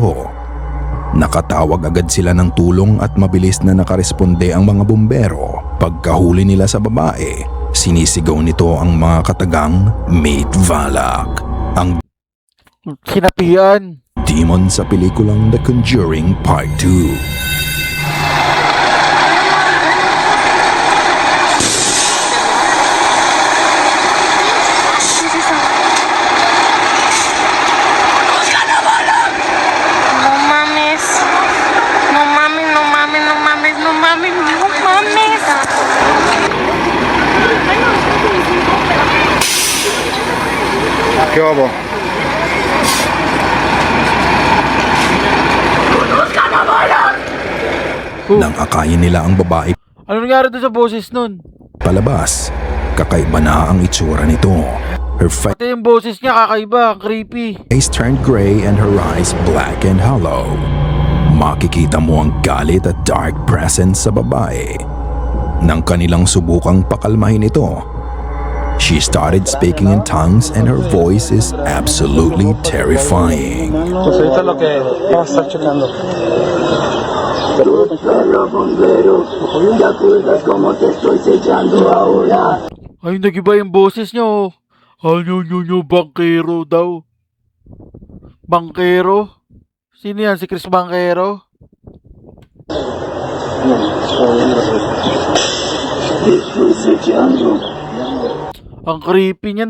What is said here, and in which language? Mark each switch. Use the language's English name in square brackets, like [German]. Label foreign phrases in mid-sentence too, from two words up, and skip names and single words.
[Filipino] Nakatawag agad sila ng tulong at mabilis na nakaresponde ang mga bumbero. Pagkahuli nila sa babae, sinisigaw nito ang mga katagang Meet Valak, ang Sinapian. demon sa pelikulang The Conjuring Part 2. [Spanish] No mames. No mames, no mames, no mames, no mames, no mames. ¿Qué hubo? [Filipino] Nang akayin nila ang babae Ano nangyari doon sa boses nun? palabas, kakaiba na ang itsura nito. [English] Her [Filipino] Pati yung boses niya kakaiba, ang creepy. [English] face turned gray and her eyes black and hollow. [Filipino] Makikita mo ang galit at [English] dark presence [Filipino] sa babae. Nang kanilang subukang pakalmahin ito, [English] she started speaking in tongues and her voice is absolutely terrifying. [Spanish] Pues ahorita lo que vamos a estar checando. [Filipino] Ay, nagiba yung boses niya oh. Ano nyo, bangkero daw. Bangkero? Sino yan? Si Chris Bangkero? Ang creepy niyan.